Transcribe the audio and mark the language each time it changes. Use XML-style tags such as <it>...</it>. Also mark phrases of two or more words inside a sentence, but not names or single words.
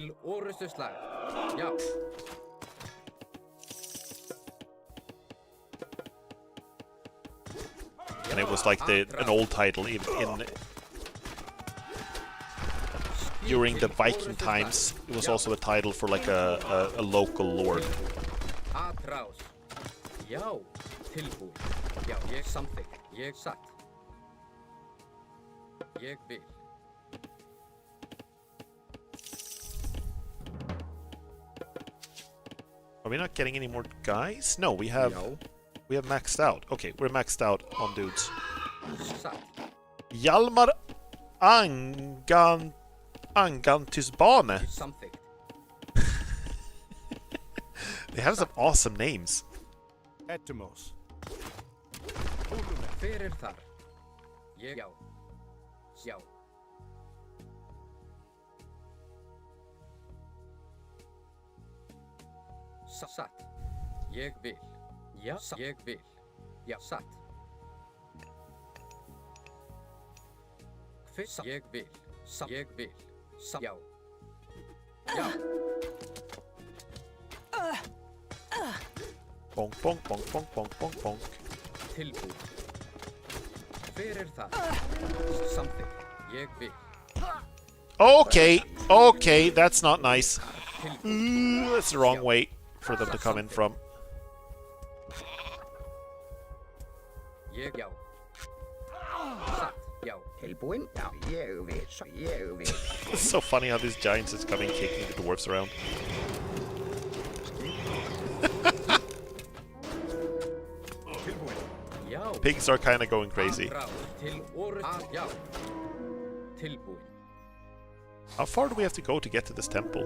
<en>And it was like an old title in during the Viking times. It was also a title for like a local lord.</en> <is>Já, tilbúin. Já, ég samþykk. Ég satt. Ég vil.</is> <en>Are we not getting any more guys? No, we have maxed out. Okay, we're maxed out on dudes.</en> <is>Satt. Hjalmar Angantusbane. Samþykkt.</is> <en>They have some awesome names. Etymos.</en> <is>Hver þar? Ég já. Já. Satt. Ég vil. Já, ég vil. Já, satt. Hver ég vil. Ég vil. Já. Já.</is> <en>Bonk, bonk, bonk, bonk, bonk, bonk, bonk.</en> <is>Tilbúin. Hver þar? Samþykkt. Ég vil.</is> <en>Okay, that's not nice. That's the wrong way for them to come in from.</en> <is>Ég já. Satt. Já. Tilbúin. Já, ég vil. Ég vil.</is> <en>It's so funny how these giants is coming kicking the dwarfs around. Pigs are kind of going crazy. How far do we have to go to get to this temple?</en>